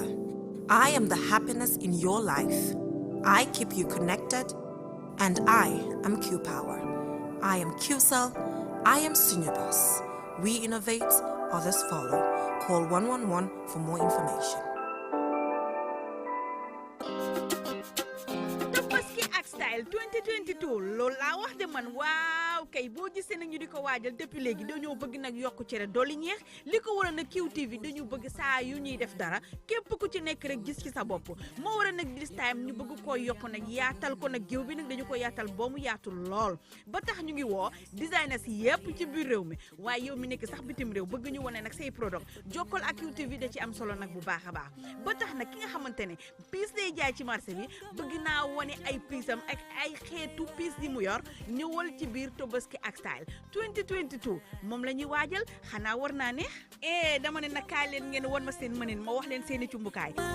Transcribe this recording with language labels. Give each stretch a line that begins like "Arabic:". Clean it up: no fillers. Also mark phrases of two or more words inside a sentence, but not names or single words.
English: I am the happiness in your life. I keep you connected, and I am Q-Power. I am Q-Cell. I am Sunibus. We innovate, others follow. Call 111 for more information.
Wolof: Style 2022 loolu laa wax de man waaw kay boo gisee nag ñu di ko waajal depuis léegi dañoo bëgg nag yokku cere dolli ñeex li ko waral nag QTV dañu bëgg saa yu ñuy def dara képp ku ci nekk rek gis ci sa bopp moo waral nag
English: this time
Wolof: ñu bëgg koo yokku nag yaatal ko nag géew bi nag dañu ko yaatal boo mu yaatu lool ba tax ñu ngi woo designers yépp ci biir réew mi waaye yow mi nekk sax bitim réew bëgg ñu wane nag say product jokkal ak QTV da ci am solo nag bu baax a baax ba tax nag ki nga xamante ne piis day jaay ci marché bi bëgg naa wane ay piisam ak ay xeetu piis yi mu yor ñëwal ci biir Tobaski ak Style 2022 moom la ñuy waajal xanaa war naa neex dama ne nag kaay leen ngeen won ma seen mënin ma wax leen seeni cumbukaay